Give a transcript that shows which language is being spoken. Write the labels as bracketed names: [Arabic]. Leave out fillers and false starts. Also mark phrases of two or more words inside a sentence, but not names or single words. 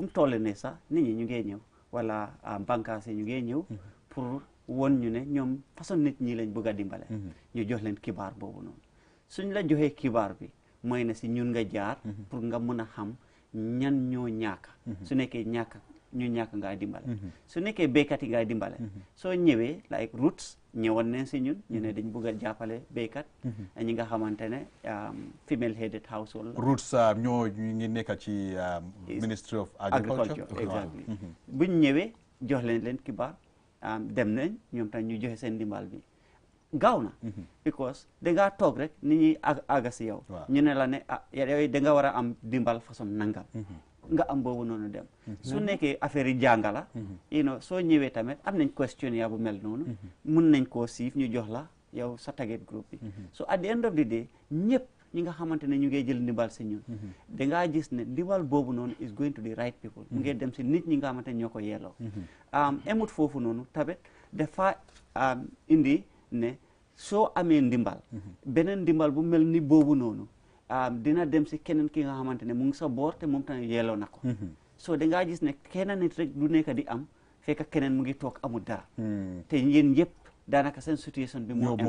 [Wolof] mu toll ne sax nit ñi ñu ngee ñëw wala bànqaas yi ñu ngee ñëw pour won ñu ne ñoom façon nit ñi lañ bëgg a dimbale ñu jox leen kibaar boobu noonu suñ la joxee kibaar bi mooy na si ñun nga jaar pour nga mën a xam ñan ñoo ñàkk su nekkee ñu ñàkk ngaa dimbale su nekkee béykat yi ngaa dimbale soo ñëwee like roots ñëwoon nañ si ñun ñu ne dañ bëgg a jàppale béykat ñi nga xamante ne [English] female headed household [Wolof] la roots ñoo ñu ngi nekk ci Ministry of Agriculture exactly buñ ñëwee jox leen kibaar dem nañ ñoom tam ñu joxe seen dimbal bi gaaw na because dangaa toog rek nit ñi àgga si yow ñu ne la ne yow da nga war a am dimbal façon nangam nga am boobu noonu dem su nekkee affaire yi jàngala soo ñëwee tamit am nañ questionnaire bu mel noonu mun nañ koo siif ñu jox la yow sa [English] target group [Wolof] bi [English] so at the end of the day [Wolof] ñëpp ñi nga xamante ne ñu ngi jël ndimbal si ñun dangaa gis ne ndimbal boobu noonu [English] is going to the right people [Wolof] mu ngi dem si nit ñi nga xamante ne ñoo ko yelloo emut foofu noonu tamit dafa indi ne soo amee ndimbal beneen ndimbal bu mel ni boobu noonu dina dem si keneen ki nga xamante ne mu ngi sa boor te moom tamit yelloo na ko so dangaa gis ne kenn nit rek du nekk di am fekk keneen mu ngi toog amul dara te yéen yëpp daanaka seen situation bi moo